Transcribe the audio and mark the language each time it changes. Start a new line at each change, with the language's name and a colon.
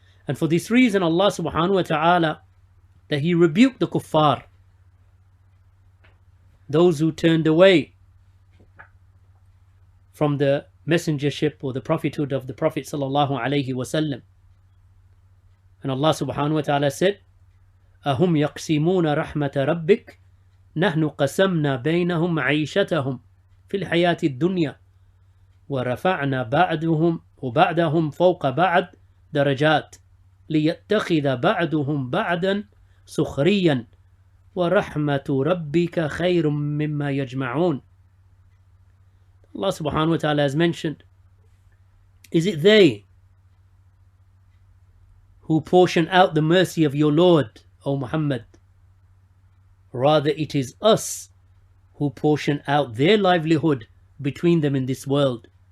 English: And for this reason Allah subhanahu wa ta'ala, that he rebuked the kuffar, those who turned away from the messengership or the prophethood of the Prophet sallallahu alaihi wasallam. And Allah subhanahu wa ta'ala said,
Arabic: أهم يقسمون رحمة ربك نحن قسمنا بينهم عيشتهم في الحياة الدنيا ورفعنا بعضهم فوق بعض درجات ليتخذ بعضهم بعضا سخريا وَرَحْمَةُ رَبِّكَ خَيْرٌ مِّمَّا يَجْمَعُونَ.
English: Allah subhanahu wa ta'ala has mentioned, is it they who portion out the mercy of your Lord, O Muhammad? Rather, it is us who portion out their livelihood between them in this world.